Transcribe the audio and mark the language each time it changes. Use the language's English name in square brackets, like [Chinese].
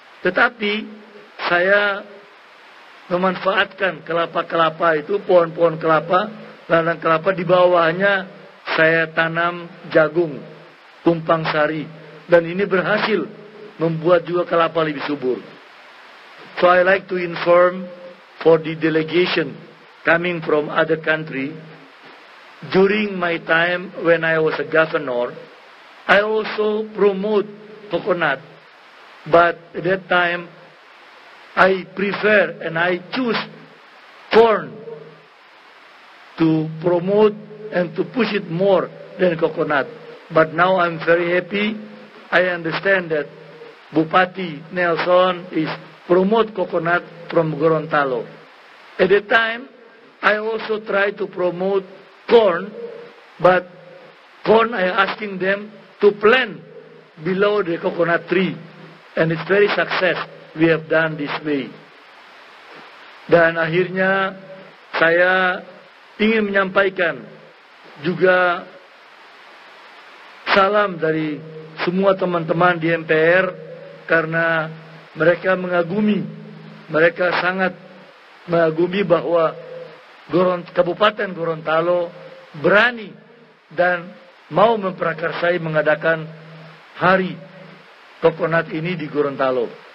[Indonesian] Tetapi saya memanfaatkan kelapa-kelapa itu, pohon-pohon kelapa, ladang kelapa, di bawahnya saya tanam jagung, tumpang sari. Dan ini berhasil membuat juga kelapa lebih subur. [English] So I like to inform for the delegation coming from other country, during my time when I was a governor, I also promote coconut. But at that time, I prefer and I choose corn to promote and to push it more than coconut. But now I'm very happy. I understand that Bupati Nelson is promote coconut from Gorontalo. At the time, I also try to promote corn, but corn I asking them to plant below the coconut tree. And it's very success we have done this way. [Indonesian] Dan akhirnya saya ingin menyampaikan juga salam dari semua teman-teman di MPR, karena mereka mengagumi, mereka sangat mengagumi bahwa Kabupaten Gorontalo berani dan mau memprakarsai mengadakan hari coconut ini di Gorontalo.